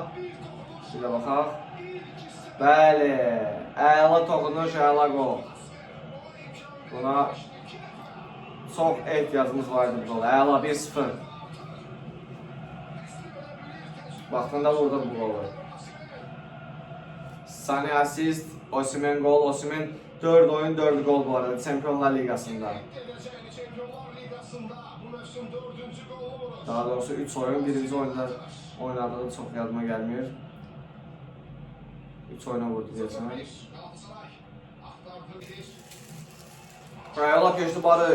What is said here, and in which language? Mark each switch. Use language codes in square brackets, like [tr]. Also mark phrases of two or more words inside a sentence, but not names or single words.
[az] Bir də baxaq. Bəli. Əla toxunuş, əla gol. Buna çox ehtiyacımız vardı bu gol. Əla 1-0. Vaxtında vurdu bu golu. Sane asist, Osimhen gol. [tr] Osimhen 4 oyun 4 gol bu arada Şampiyonlar Ligasında. Daha doğrusu 3 oyun, birinci oyunda oynadığı çok yadıma gelmiyor. 3 oyuna vurdu diyorsun. Ayala geçti Barış.